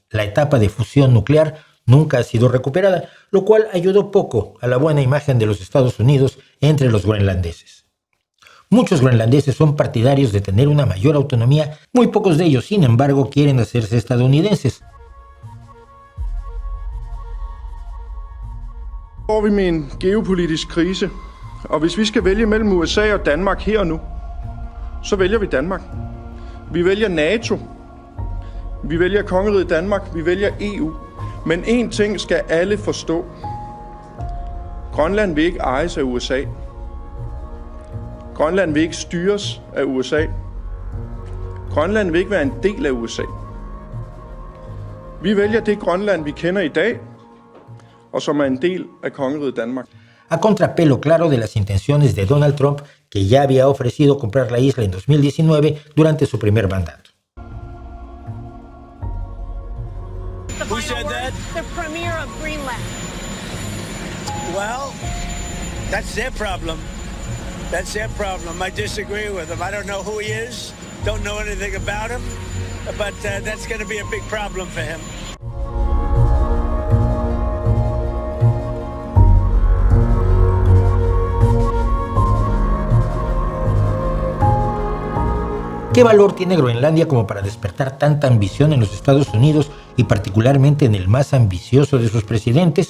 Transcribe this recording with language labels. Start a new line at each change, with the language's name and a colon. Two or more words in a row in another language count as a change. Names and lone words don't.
Spanish: La etapa de fusión nuclear nunca ha sido recuperada, lo cual ayudó poco a la buena imagen de los Estados Unidos entre los groenlandeses. Muchos groenlandeses son partidarios de tener una mayor autonomía, muy pocos de ellos, sin embargo, quieren hacerse estadounidenses.
Danish: Står vi med en geopolitisk krise, og hvis vi skal vælge mellem USA og Danmark her og nu, så vælger vi Danmark. Vi vælger NATO, vi vælger kongeriget Danmark, vi vælger EU. Men én ting skal alle forstå. Grønland vil ikke ejes af USA. Grønland vil ikke styres af USA. Grønland vil ikke være en del af USA. Vi vælger det Grønland, vi kender i dag, og som er en del af kongeriget Danmark.
Spanish: A contrapelo claro de las intenciones de Donald Trump, que ya había ofrecido comprar la isla en 2019 durante su primer mandato.
English: Who said that? The premier of Greenland. Well, that's their problem. That's their problem. I disagree with him. I don't know who he is. Don't know anything about him. But that's going to be a big problem for him.
Spanish: ¿Qué valor tiene Groenlandia como para despertar tanta ambición en los Estados Unidos y particularmente en el más ambicioso de sus presidentes?